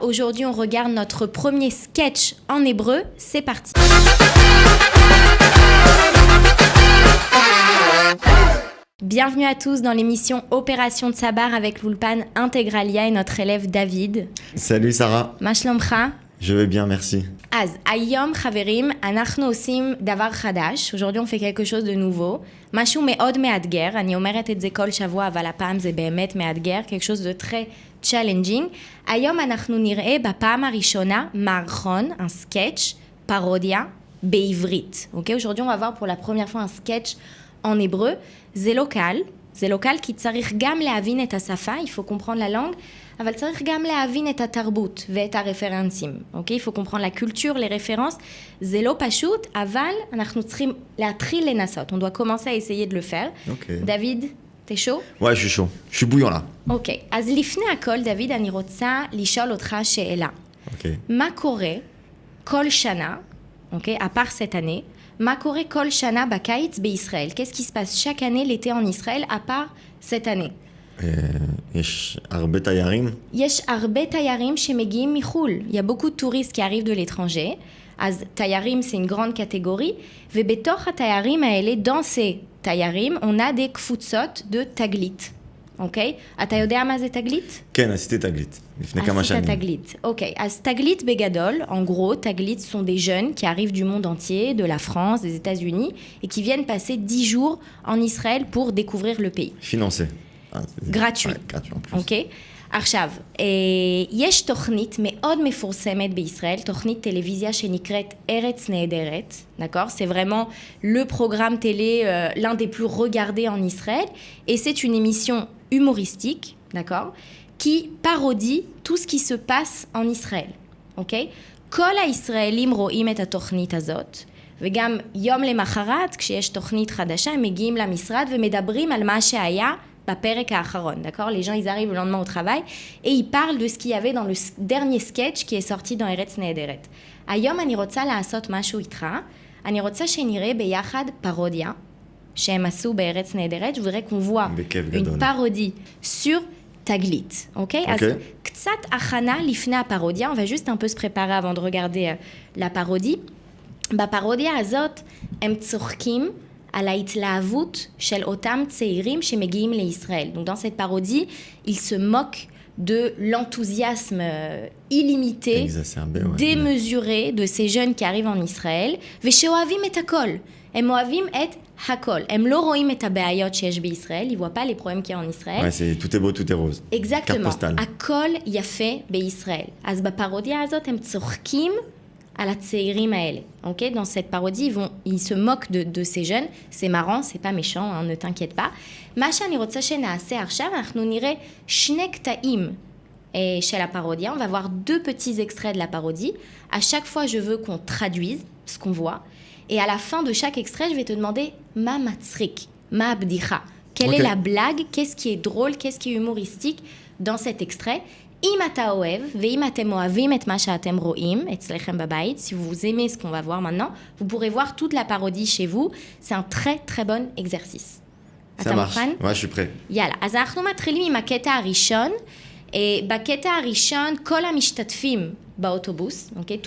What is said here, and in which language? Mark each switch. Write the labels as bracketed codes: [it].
[fr] Aujourd'hui, on regarde notre premier sketch en hébreu. C'est parti. Bienvenue à tous dans l'émission Opération Tsabar avec l'Ulpan Integralia et notre élève David. Salut Sarah. [he] Ma shlomcha? [fr] Je vais bien, merci. [he] Az, ayom chaverim, אנחנו עושים דבר חדש. [fr] Aujourd'hui, on fait quelque chose de nouveau. [he] משהו מאוד מאתגר, אני אומרת את זה כל שבוע, אבל הפעם זה באמת מאתגר, [fr] quelque chose de très challenging. [he] היום אנחנו נראה בפעם הראשונה מערכון, [fr] un sketch, [he] פרודיה, בעברית. [en] Okay? [fr] Aujourd'hui, on va voir pour la première fois un sketch en hébreu. [he] זה לא קל, כי צריך גם להבין את השפה, [fr] il faut comprendre la langue, [he] אבל צריך גם להבין את התרבות ואת הרפרנסים, אוקיי? [fr] il faut comprendre la culture, les références, [he] זה לא פשוט, אבל אנחנו צריכים להתחיל לנסות, [fr] on doit commencer à essayer de le faire. Okay. [he] דוד, [fr] t'es chaud? Ouais, je suis chaud, je suis bouillant là. [he] אוקיי, אז לפני הכל, דוד, אני רוצה לשאול אותך שאלה. אוקיי. מה קורה כל שנה, אוקיי, [fr] à part cette année, [he] מה קורה כל שנה בקיץ בישראל? [fr] Qu'est-ce qui se passe chaque année l'été en Israël, à part cette année? [he] יש הרבה תיירים. יש הרבה תיירים שמגיעים מחול. [fr] Il y a beaucoup de touristes qui arrivent de l'étranger. [he] אז תיירים [fr] c'est une grande catégorie. [he] ובתוך התיירים האלה, [fr] dans ces תיירים, on a des קבוצות de תגלית. [he] אוקיי? אתה יודע מה זה תגלית? כן, עשיתי תגלית. לפני כמה שנים. עשית תגלית. אוקיי. אז תגלית בגדול, [fr] en gros, תגלית sont des jeunes qui arrivent du monde entier, de la France, des États-Unis, et qui viennent passer 10 jours en Israël pour découvrir le pays. Financé. [he] גרטואי, אוקיי? עכשיו, יש תוכנית מאוד מפורסמת בישראל, תוכנית טלוויזיה שנקראת ארץ נהדרת, [fr] d'accord? C'est vraiment le programme télé, l'un des plus regardés en Israël, et c'est une émission humoristique, d'accord? qui parodie tout ce qui se passe en Israël, [he] אוקיי? כל הישראלים רואים את התוכנית הזאת, וגם יום למחרת, כשיש תוכנית חדשה, הם מגיעים למשרד ומדברים על מה שהיה בפרק האחרון, [fr] d'accord? Les gens, ils arrivent le lendemain au travail et ils parlent de ce qu'il y avait dans le dernier sketch qui est sorti dans ארץ נהדרת. [he] היום אני רוצה לעשות משהו איתך, אני רוצה שנראה ביחד פרודיה שהם עשו בארץ נהדרת, [fr] je voudrais qu'on voit une parodie sur תגלית, [he] אוקיי? אז קצת הכנה לפני הפרודיה, [fr] on va juste un peu se préparer avant de regarder la parodie. [he] בפרודיה הזאת הם צוחקים [fr] à la [he] התלהבות של אותם צעירים שמגיעים לישראל. [fr] Donc dans cette parodie, ils se moquent de l'enthousiasme illimité, démesuré de ces jeunes qui arrivent en Israël, [he] ושאוהבים את הכל. הם אוהבים את הכל. הם לא רואים את הבעיות שיש בישראל, [fr] ils voient pas les problèmes qu'il y a en Israël. Ouais, c'est tout est beau, tout est rose. Exactement. [he] הכל יפה בישראל. אז בפרודיה הזאת הם צוחקים [fr] à la [he] tseirim האלה, ok? [fr] Dans cette parodie, ils se moquent de ces jeunes. C'est marrant, c'est pas méchant, hein, ne t'inquiète pas. [he] מה שאני רוצה שנעשה עכשיו, אנחנו נראה שני קטעים של הפרודיה. [fr] On va voir deux petits extraits de la parodie. À chaque fois, je veux qu'on traduise ce qu'on voit. Et à la fin de chaque extrait, je vais te demander [he] מה מצחיק, מה הבדיחה. [fr] Quelle est la blague? Qu'est-ce qui est drôle? Qu'est-ce qui est humoristique dans cet extrait? [he] אם אתה אוהב, ואם אתם אוהבים את מה שאתם רואים אצלכם בבית, [fr] si vous aimez ce qu'on va voir maintenant, vous pourrez voir toute la parodie chez vous. C'est un très très bon exercice. Ça marche. Ouais, je suis prêt. [he] יאללה, אז אנחנו מתחילים עם הקטע הראשון. בקטע הראשון, כל המשתתפים באוטובוס, okay?